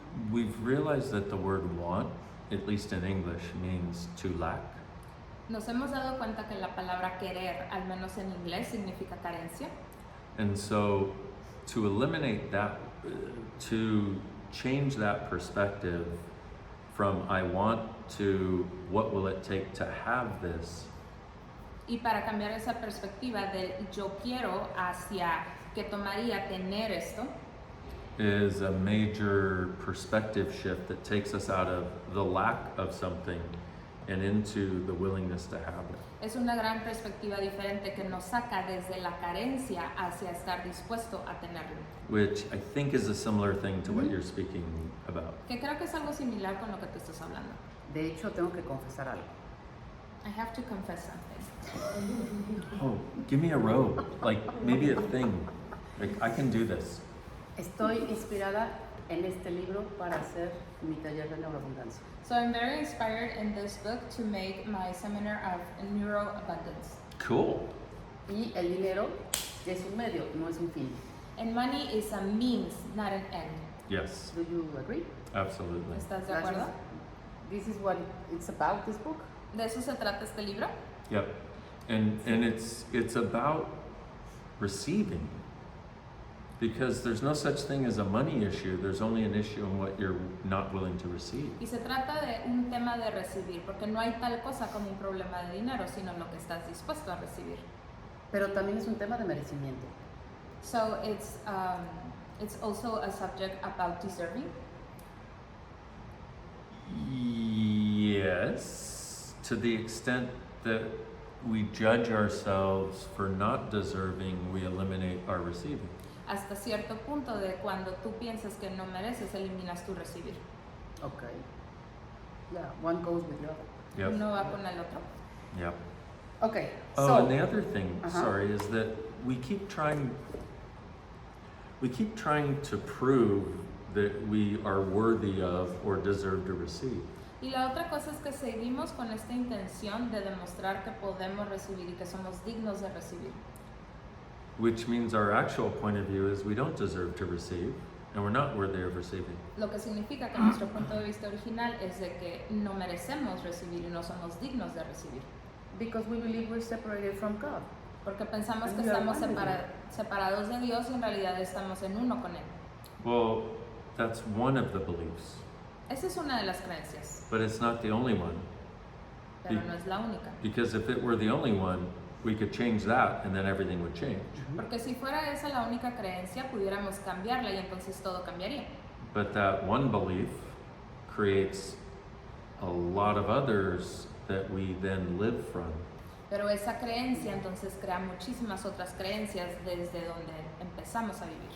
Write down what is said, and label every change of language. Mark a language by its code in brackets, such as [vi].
[en] We've realized that the word want, at least in English, means to lack. [es] Nos hemos dado cuenta que la palabra querer, al menos en inglés, significa carencia. [en] And so to eliminate that, to change that perspective from I want to what will it take to have this, [es] Y para cambiar esa perspectiva del yo quiero hacia que tomaría tener esto, [en] is a major perspective shift that takes us out of the lack of something and into the willingness to have it. [es] es una gran perspectiva diferente que nos saca desde la carencia hacia estar dispuesto a tenerlo. [en] Which I think is a similar thing to what you're speaking about. [es] Que creo que es algo similar con lo que te estás hablando. De hecho, tengo que confesar algo. [en] I have to confess something. Oh, give me a robe, like maybe a thing. Like I can do this. [es] Estoy inspirada en este libro para hacer mi taller de neuroabundancia. [en] So I'm very inspired in this book to make my seminar of neuroabundance. Cool. [es] Y el dinero es un medio, no es un fin. [en] And money is a means, not an end. Yes, Do you agree? absolutely. [es] ¿Estás de acuerdo? [en] This is what it's about, this book. [es] ¿De eso se trata este libro? [en] Yep. And it's about receiving. Because there's no such thing as a money issue, there's only an issue in what you're not willing to receive. [es] Y se trata de un tema de recibir, porque no hay tal cosa como un problema de dinero, sino lo que estás dispuesto a recibir. Pero también es un tema de merecimiento. [en] So it's also a subject about deserving. Yes, to the extent that we judge ourselves for not deserving, we eliminate our receiving. [es] Hasta cierto punto de cuando tú piensas que no mereces, eliminas tu recibir. [en] Okay. Yeah, one goes with the other. Yep. [es] Uno va con el otro. [en] Yep. Okay, Oh, so and the other thing, Uh-huh. sorry, is that we keep trying to prove that we are worthy of or deserve to receive. [es] Y la otra cosa es que seguimos con esta intención de demostrar que podemos recibir y que somos dignos de recibir. [en] Which means our actual point of view is we don't deserve to receive and we're not worthy of receiving. [es] Lo que significa que nuestro punto de vista original es de que no merecemos recibir y no somos dignos de recibir. [en] because we believe we're separated from God. [es] Porque pensamos [en] And [es] que [en] we are [es] estamos [en] one with Him. [es] separados de Dios y en realidad estamos en uno con Él. [en] Well, that's one of the beliefs, [es] Esa es una de las creencias, [en] but it's not the only one. [es] pero no es la única. [en] Because if it were the only one, we could change that and then everything would change. [es] Porque si fuera esa la única creencia, pudiéramos cambiarla y entonces todo cambiaría. [en] But that one belief creates a lot of others that we then live from. [es] Pero esa creencia entonces crea muchísimas otras creencias desde donde empezamos a vivir.